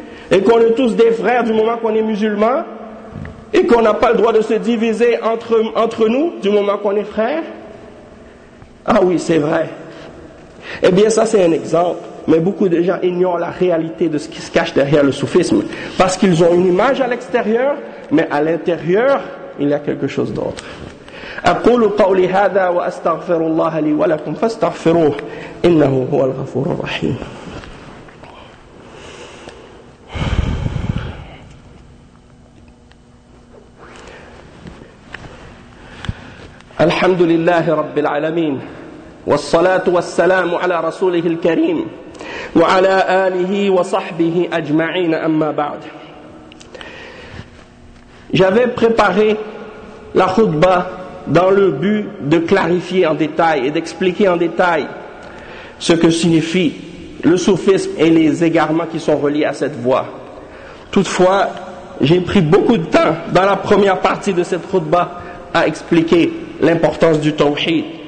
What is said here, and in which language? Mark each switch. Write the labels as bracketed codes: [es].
[fr] Et qu'on est tous des frères du moment qu'on est musulmans? Et qu'on n'a pas le droit de se diviser entre nous du moment qu'on est frères? Ah oui, c'est vrai. Eh bien, ça c'est un exemple. Mais beaucoup de gens ignorent la réalité de ce qui se cache derrière le soufisme. Parce qu'ils ont une image à l'extérieur, mais à l'intérieur, il y a quelque chose d'autre. [ar] أقول قولي هذا وأستغفر الله لي ولكم فاستغفروه إنه هو الغفور الرحيم. الحمد لله رب العالمين والصلاة والسلام على رسوله الكريم وعلى آله وصحبه أجمعين أما بعد. [fr] J'avais préparé la khutbah dans le but de clarifier en détail et d'expliquer en détail ce que signifie le soufisme et les égarements qui sont reliés à cette voie. Toutefois, j'ai pris beaucoup de temps dans la première partie de cette khutbah à expliquer l'importance du tawhid.